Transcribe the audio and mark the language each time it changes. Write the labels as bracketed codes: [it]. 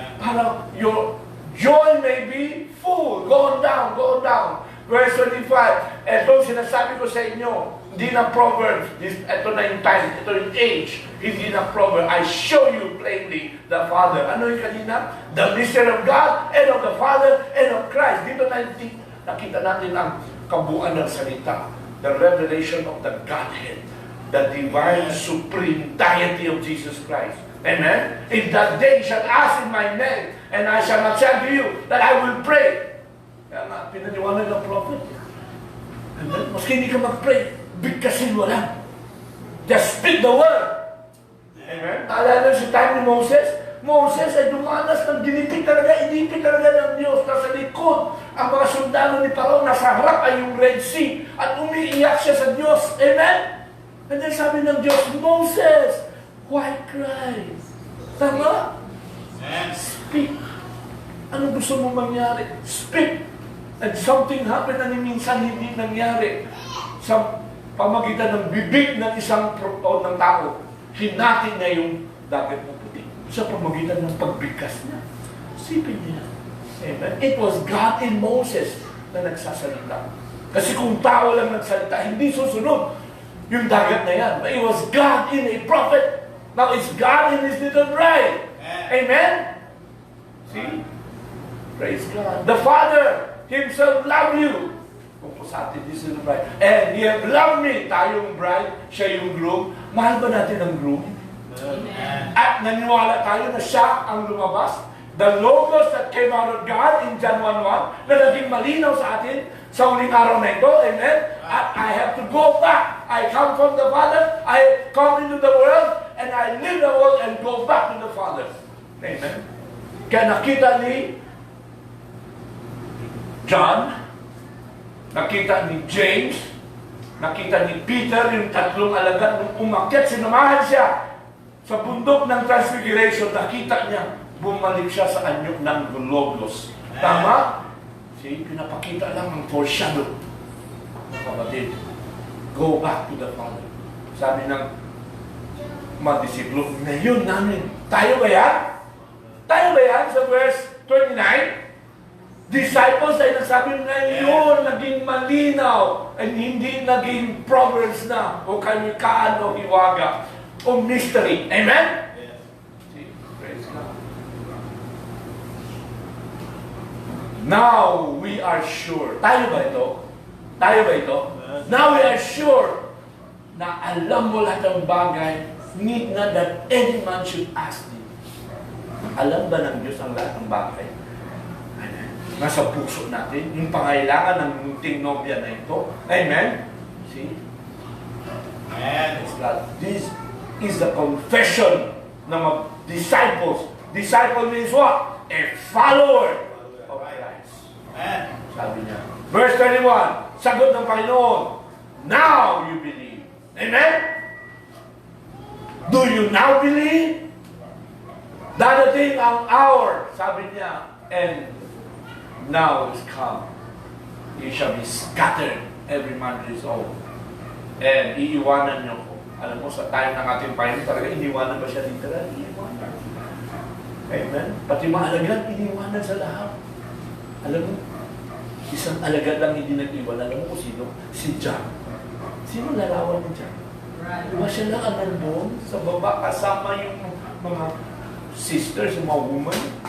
[en] Para your joy may be full. Go on down, go on down. Verse 25, [tl] ito sinasabi ko sa inyo, hindi na proverb, ito na yung time, ito yung age, hindi na proverb. [en] I show you plainly the Father. [tl] Ano yung kanina? [en] The mystery of God and of the Father and of Christ. [tl] Dito na nakita natin ang kabuuan ng salita. [en] The revelation of the Godhead. The divine supreme deity of Jesus Christ. Amen? In that day you shall ask in my name, and I shall not say to you that I will pray. [tl] Kaya nga, pinaniwanan ng prophet. Amen? Maski hindi ka mag-pray, bigkasin mo lang. [en] Just speak the word. Amen? [tl] Alala sa time ni Moses, Moses ay dumanas ng inipit talaga ng Diyos. Nasa likod, ang mga sundalo ni Paro, nasa harap ay yung Red Sea, at umiiyak siya sa Diyos. [en] Amen? And then [tl] sabi ng Diyos, [en] Moses, why cry? Tama? Speak. [tl] Ano gusto mo mangyari? Speak. [en] And something happened [tl] na minsan hindi nangyari. Sa pamagitan ng bibig ng isang ng tao, hinati niya yung dagat na puti. Sa pamagitan ng pagbigkas niya. Sipin niya. Amen? [en] It was God in Moses [tl] na nagsasalita. Kasi kung tao lang nagsalita, hindi susunod yung dagat na yan. [en] But it was God in a prophet. Now it's God in His little bride. Amen? See? Praise God. The Father Himself love you. [tl] Kung po sa atin, [en] this little bride. And He have loved me. [tl] Tayong bride, siya yung groom. Mahal ba natin ang groom? Amen. At naniwala tayo na siya ang lumabas. [en] The logos that came out of God in John 1:1 [tl] na naging malinaw sa atin sa uling araw na ito. Amen? [en] At I have to go back. I come from the Father. I come into the world. And I leave the world and go back to the Father. [tl] Amen? Kaya nakita ni John nakita ni James, nakita ni Peter, yung tatlong alagad, nung umakyat, sinamahan siya sa bundok ng Transfiguration, nakita niya, bumalik siya sa anyo ng Logos. Tama? See, pinapakita lang ang foreshadow. [en] Kapatid, go back to the Father. [tl] Sabi ng mga disiplo, ngayon namin, tayo ba yan? Tayo ba yan sa verse 29? Disciples ay nagsabi ngayon, naging malinaw, and hindi naging proverbs na, o kanikaan o hiwaga, o mystery. Amen? [en] See, praise God. Now we are sure. [tl] Tayo ba ito? Tayo ba ito? [en] Now we are sure [tl] na alam mo lahat ng bagay, [en] need not that any man should ask thee. [tl] Alam ba ng Diyos ang lahat ng bagay? Nasa puso natin, yung pangailangan ng munting nobya na ito. Amen? See? Amen. [en] It's God. This is the confession ng mga disciples. Disciple means what? A follower of Christ. Amen. [tl] Sabi niya. Verse 21, sagot ng Panginoon, [en] now you believe. [tl] Amen? [en] Do you now believe? [tl] Dadating ang hour, sabi niya, [en] and now is come. You shall be scattered, every man to his own. [tl] And iiwanan niyo ko. Alam mo, sa time ng ating Panginoon, talaga iniwanan ba siya dito? Iniwanan. Amen? Pati mga alagad, iniwanan sa lahat. Alam mo, isang alagad lang hindi nag-iwan. Alam mo kung sino? Si John. Sino larawan ni John? Diba siya lang ang nandun sa baba kasama yung mga sisters, yung mga woman.